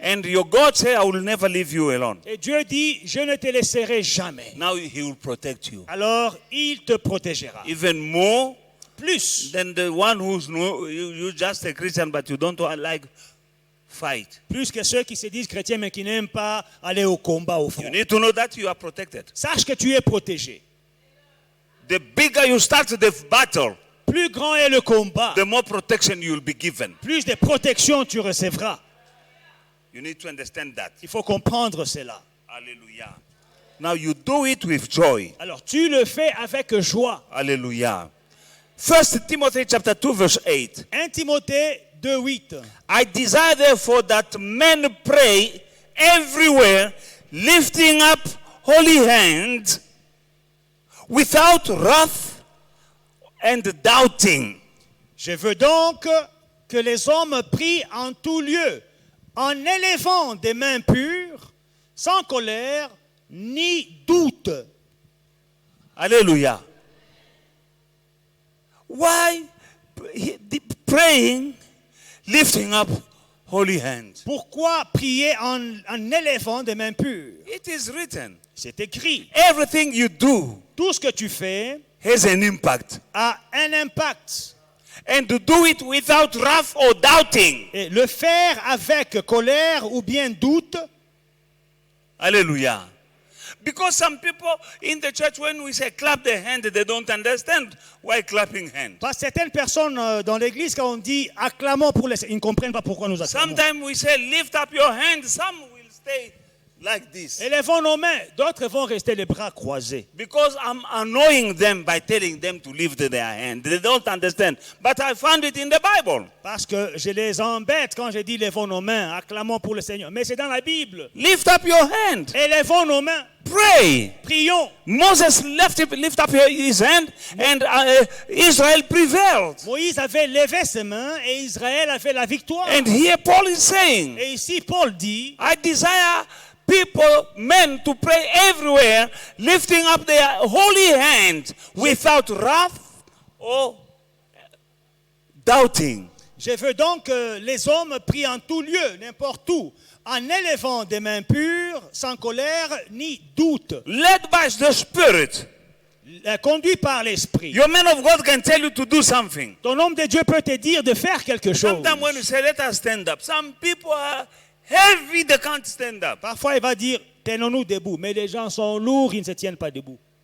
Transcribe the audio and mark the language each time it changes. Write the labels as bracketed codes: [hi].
[en] And your God say, I will never leave you alone. [fr] Et Dieu dit, je ne te laisserai jamais. [en] Now he will protect you. [fr] Alors, il te protégera. [en] Even more [fr] Plus. [en] than the one who's you just a Christian but you don't like fight. [fr] Plus que ceux qui se disent chrétiens mais qui n'aiment pas aller au combat au [en] You [fr] front. [en] need to know that you are protected. [fr] Sache que tu es protégé. [en] The bigger you start the battle, [fr] Plus grand est le combat, [en] the more protection you will be given. [fr] plus de protection tu recevras. [en] You need to understand that. [fr] Il faut comprendre cela. [en] Hallelujah. Now you do it with joy. [fr] Alors, tu le fais avec joie. [en] Hallelujah. 1 Timothy chapter 2 verse 8. [fr] 1 Timothée 2:8. [en] I desire therefore that men pray everywhere, lifting up holy hands without wrath and doubting. [fr] Je veux donc que les hommes prient en tout lieu, en élevant des mains pures, sans colère ni doute. [en] Hallelujah. Why praying, lifting up holy hands? [fr] Pourquoi prier en élevant des mains pures? [en] It is written. [fr] C'est écrit. [en] Everything you do [fr] Tout ce que tu fais [en] has an impact. [fr] a un impact. [en] And to do it without wrath or doubting. [fr] Et le faire avec colère ou bien doute, [en] Hallelujah. Because some people in the church, when we say clap the hand, they don't understand why clapping hand. [fr] parce que certaines personnes dans l'église, quand on dit acclamons pour les... Ils ne comprennent pas pourquoi nous acclamons. [en] Sometimes we say lift up your hand. Some will stay like this. [fr] Élevons nos mains, d'autres vont rester les bras croisés. [en] Because I'm annoying them by telling them to lift their hand. They don't understand. But I found it in the Bible. [fr] Parce que je les embête quand je dis levons nos mains, acclamons pour le Seigneur. Mais c'est dans la Bible. [en] Lift up your hand. [fr] Élevons nos mains, [en] Pray. [fr] prions. [en] Moses lift up his hand and Israel prevailed. [fr] Moïse avait levé ses mains et Israël avait la victoire. [en] And here Paul is saying, [fr] Et ici, Paul dit, [en] I desire people, men, to pray everywhere, lifting up their holy hands without wrath or doubting. [fr] je veux donc que les hommes prient en tout lieu, n'importe où, en élevant des mains pures, sans colère ni doute. [en] Led by the Spirit. [fr] Conduit par l'Esprit. [en] Your man of God can tell you to do something. [fr] Ton homme de Dieu peut te dire de faire quelque chose. [en] Sometimes when you say, let us stand up, some people are heavy, they can't stand up. [fr] Parfois, il va dire, tenons-nous debout. Mais les gens sont lourds, ils ne se tiennent pas debout.